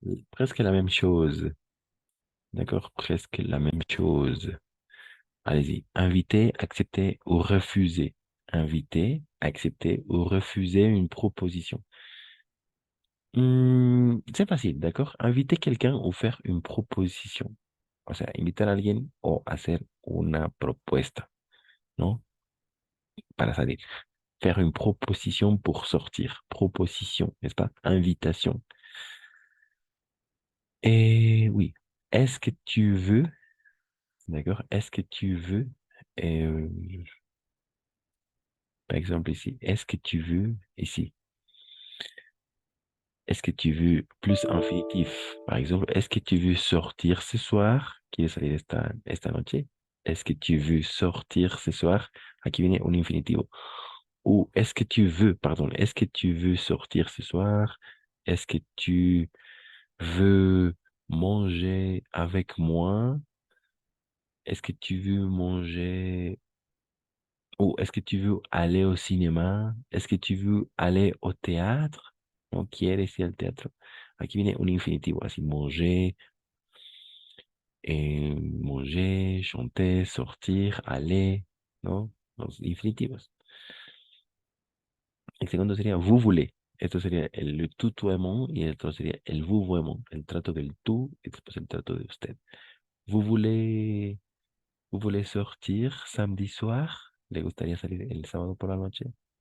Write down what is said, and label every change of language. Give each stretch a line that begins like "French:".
French: Presque la même chose. D'accord? Presque la même chose. Allez-y. Inviter, accepter ou refuser. Inviter, accepter ou refuser une proposition. C'est facile, d'accord? Inviter quelqu'un ou faire une proposition.
Spanish: O sea, invitar a alguien o hacer una propuesta, ¿no? Para salir.
French: Faire une proposition pour sortir. Proposition, n'est-ce pas? Invitation. Et oui. Est-ce que tu veux, d'accord? Est-ce que tu veux, euh, par exemple ici, est-ce que tu veux, ici, est-ce que tu veux plus infinitif? Par exemple, est-ce que tu veux sortir ce soir?
Spanish: ¿Quieres salir esta noche?
French: Est-ce que tu veux sortir ce soir?
Spanish: Aquí viene un infinitivo.
French: Ou est-ce que tu veux, pardon, est-ce que tu veux sortir ce soir? Est-ce que tu veux manger avec moi? Est-ce que tu veux manger ou est-ce que tu veux aller au cinéma? Est-ce que tu veux aller au théâtre?
Spanish: ¿No quieres ir al teatro? Aquí viene un infinitivo, así
French: manger, manger, chanter, sortir, aller,
Spanish: ¿no? Los infinitivos. El segundo sería vous voulez. Esto sería el tutoiement y el otro sería el vouvoiement, el trato del tú y después el trato de usted.
French: Vous voulez sortir samedi soir?
Spanish: ¿Le gustaría salir el sábado por la noche?